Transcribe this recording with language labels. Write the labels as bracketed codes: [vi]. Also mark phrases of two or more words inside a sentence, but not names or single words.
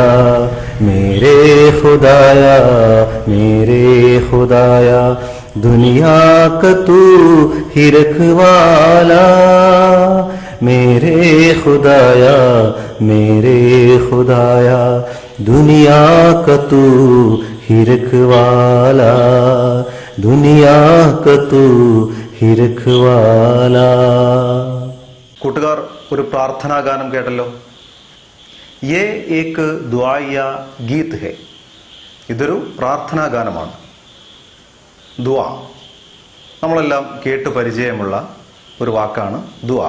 [hi] मेरे खुदाया दुनिया का तू ही रखवाला. मेरे खुदाया दुनिया का तू ही रखवाला. दुनिया का तू ही रखवाला. [ml] കൂട്ടുകാർ ഒരു പ്രാർത്ഥനാ ഗാനം കേട്ടല്ലോ. [hi] ये एक दुआइया गीत है. [ml] ഇതൊരു പ്രാർത്ഥനാ ഗാനമാണ്. ദുആ നമ്മളെല്ലാം കേട്ട് പരിചയമുള്ള ഒരു വാക്കാണ് ദുആ.